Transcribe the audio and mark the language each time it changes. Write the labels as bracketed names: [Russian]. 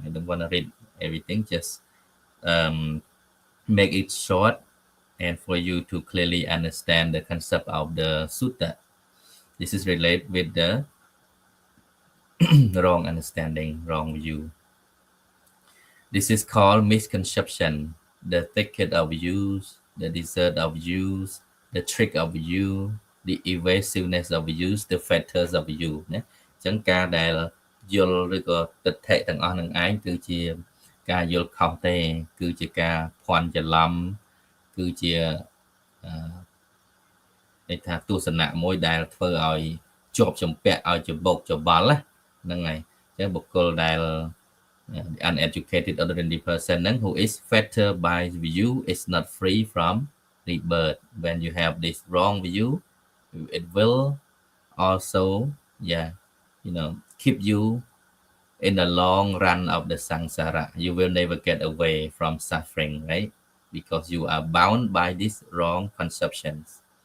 [English] I don't want to read everything, just make it short and for you to clearly understand the concept of the sutta. This is related with the wrong understanding, wrong view. This is called misconception, the thicket of views, the desert of views, the trick of view, the evasiveness of views, the fetters of view [Khmer] ណាអញ្ចឹងការដែលយល់ឬក៏ទិដ្ឋិទាំងអស់នឹងឯងគឺជាការយល់ខុសទេគឺជាការភ័ន្តច្រឡំគឺជា ន័យថាទស្សនៈមួយដែលធ្វើឲ្យជាប់ជំពាក់ឲ្យច្បុកច្បល់ហ្នឹងហើយអញ្ចឹងបុគ្គលដែល [English] uneducated ordinary person [Khmer] ហ្នឹង [English] who is fettered by view is not free from rebirth. When you have this wrong view, it will also keep you in the long run of the samsara. You will never get away from suffering, right? Because you are bound by these wrong conceptions.